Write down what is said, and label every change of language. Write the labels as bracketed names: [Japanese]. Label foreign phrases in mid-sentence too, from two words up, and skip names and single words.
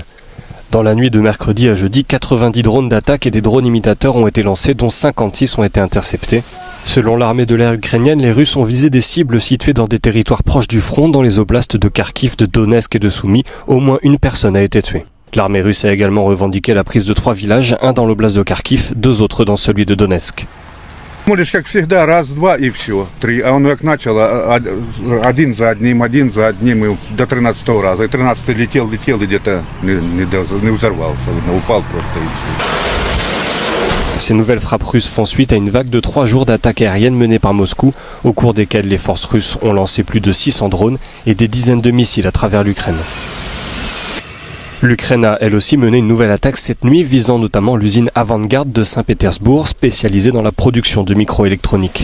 [French] Dans la nuit de mercredi à jeudi, 90 drones d'attaque et des drones imitateurs ont été lancés, dont 56 ont été interceptés. Selon l'armée de l'air ukrainienne, les Russes ont visé des cibles situées dans des territoires proches du front, dans les oblasts de Kharkiv, de Donetsk et de Soumy. Au moins une personne a été tuée. L'armée russe a également revendiqué la prise de 3 villages, un dans l'oblast de Kharkiv, 2 autres dans celui de Donetsk. [Russian] Молишь, как всегда, раз, два и все. 3. А он как начал, один за одним, и до 13-го раза. И 13-й летел, и где-то не взорвался, упал просто и все. [French] Ces nouvelles frappes russes font suite à une vague de 3 jours d'attaques aériennes menées par Moscou, au cours desquelles les forces russes ont lancé plus de 600 drones et des dizaines de missiles à travers l'Ukraine. L'Ukraine a elle aussi mené une nouvelle attaque cette nuit visant notamment l'usine Avangard de Saint-Pétersbourg spécialisée dans la production de microélectronique.